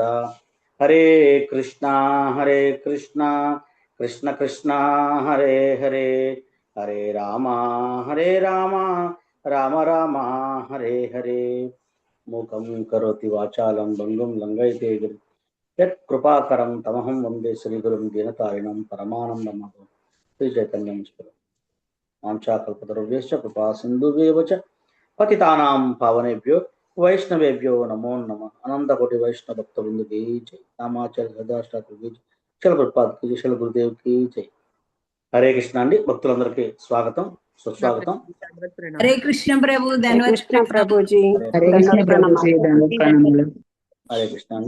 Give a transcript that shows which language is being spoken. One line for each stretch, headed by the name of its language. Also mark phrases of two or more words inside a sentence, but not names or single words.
Sanskrit: హరే కృష్ణ కృష్ణ కృష్ణ హరే హరే, హరే రామ రామ రామ హరే హరే. మూకం కరోతి వాచాలం భంగం లంఘయతే యత్ కృపాకరం తమహం వందే శ్రీగురుం దీనతారిణం పరమానందం శ్రీ చైతన్యం వాంఛాకల్పతరుభ్యశ్చ కృపా సింధుభ్యేవ చ పతితానాం పావనేభ్యో వైష్ణవేభ్యో నమో నమః. అనంతకోటి వైష్ణవ భక్త బృంద
Hindi: की जय.
Sanskrit: రామాచార్య సదాష్టాకు కీ జై. శిల గురుపాద్
Hindi: की जय.
Sanskrit: శిల గురుదేవ్
Hindi: की जय.
Telugu: హరే కృష్ణ అండి. భక్తులందరికీ స్వాగతం, సుస్వాగతం. హరే కృష్ణ ప్రభు, హరే కృష్ణ ప్రభుజీ, హరే కృష్ణ ప్రభుజీ, దండవత్ ప్రణామాలు. హరే కృష్ణ అండి.